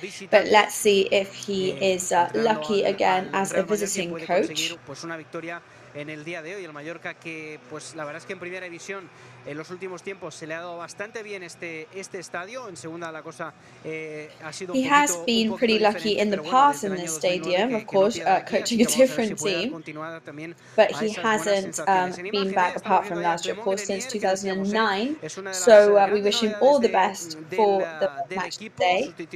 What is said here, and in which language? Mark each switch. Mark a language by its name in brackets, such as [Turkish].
[English] But let's see if he is lucky again as a visiting coach. [Spanish] En el día de hoy, el Mallorca, que pues la verdad es que en primera división en los últimos tiempos se le ha dado bastante bien este estadio. En segunda la cosa ha sido [English] He has been pretty lucky in the past in this stadium, of course, coaching a different team, but he hasn't been back apart from last year, of course, since 2009. So we wish him all the best for the match today.